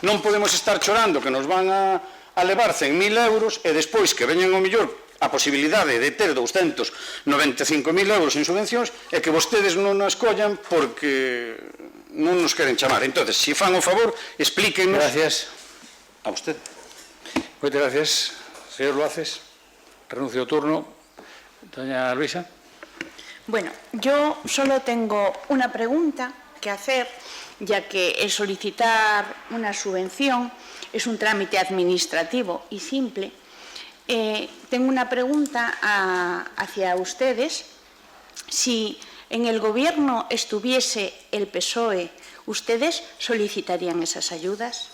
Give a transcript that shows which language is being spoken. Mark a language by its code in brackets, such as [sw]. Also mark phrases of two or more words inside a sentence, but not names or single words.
[gl] Non podemos estar chorando que nos van a levar 100.000 euros e despois que veñen o millor a posibilidade de ter 295.000 euros en subvencións e que vostedes non nos collan porque non nos queren chamar. Entón, se fan o favor, explíquenos... [es] Gracias. A usted. [gl] Moitas gracias, señor Loaces. Renuncio ao turno. Doña Luisa. [es] Bueno, yo solo tengo una pregunta que hacer, ya que el solicitar una subvención es un trámite administrativo y simple. Tengo una pregunta hacia ustedes. Si en el Gobierno estuviese el PSOE, ¿ustedes solicitarían esas ayudas?